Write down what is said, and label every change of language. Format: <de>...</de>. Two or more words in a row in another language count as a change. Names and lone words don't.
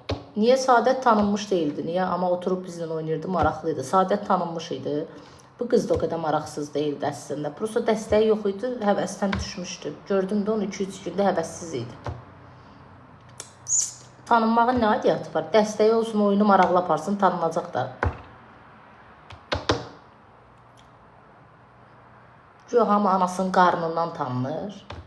<tr>Niye Saadət tanınmış değildi? Niye? Ama oturup bizimle oynayırdı, maraqlıydı.</tr> <az>Saadət tanınmış idi. Bu qız da o kadar maraqsız değildi əslində. Prosta dəstəyi yox idi, həvəsdən düşmüşdü. Gördüm də onu 2-3 gündə həvəssiz idi. Tanınmağın nə adiyyatı var? Dəstəyi olsun, oyunu maraqlı aparsın, tanınacaq da. Yox, hamı anasının qarnından tanınır.</az>